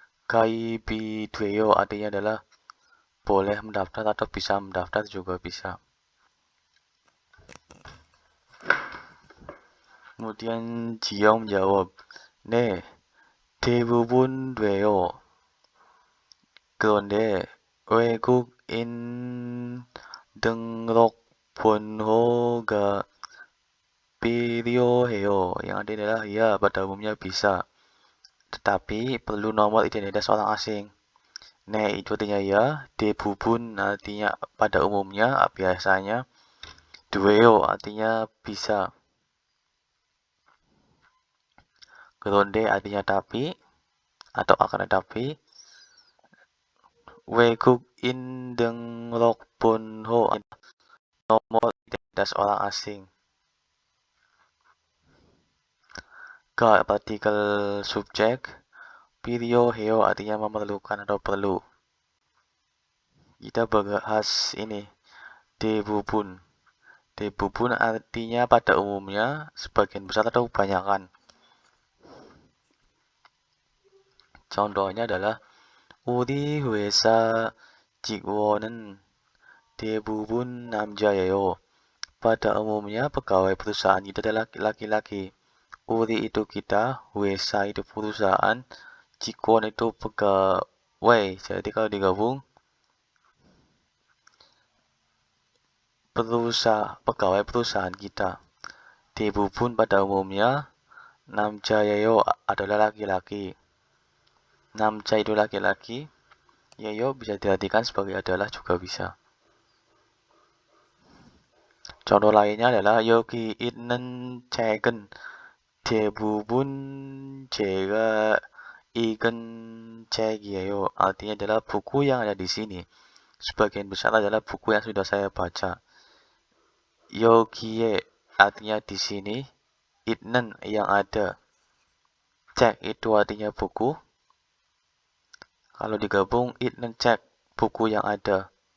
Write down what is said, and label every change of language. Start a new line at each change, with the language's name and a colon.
Indonesian: Gaibidweyo artinya adalah boleh mendaftar atau bisa mendaftar juga bisa. Kemudian Jiong menjawab,
Korean: 네, 대부분 돼요. 그런데 외국인 등록 번호가 필요해요.
Indonesian: Yang artinya adalah ya, pada umumnya bisa. Tetapi perlu nomor identitas orang asing. Ne itu artinya ya, 대부분 artinya pada umumnya, biasanya. Dueo artinya bisa. Kronde artinya tapi atau akan tetapi.
Korean: 외국인 등록 번호
Indonesian: nomor identitas orang asing. Ga partikel subjek. 필요해요 artinya memerlukan atau perlu. Kita bahas ini. 대부분. 대부분 artinya pada umumnya, sebagian besar atau kebanyakan. Contohnya adalah
Korean: 우리 회사 직원은 대부분 남자예요.
Indonesian: Pada umumnya pegawai perusahaan itu adalah laki-laki. Uri itu kita, Wesa itu perusahaan, Cikon itu pegawai. Jadi kalau digabung, pegawai perusahaan kita. Debubun pada umumnya, Namjayayo adalah laki-laki. Namja itu laki-laki, Yayo bisa diartikan sebagai adalah juga bisa. Contoh lainnya adalah
Korean: 여기 있는 책은 대부분 제가 읽은 책이에요.
Indonesian: Artinya adalah buku yang ada di sini. Sebagian besar adalah buku yang sudah saya baca. 여기에 artinya di sini. 있는 yang ada. Cek itu artinya buku. Kalau digabung 있는 cek buku yang ada.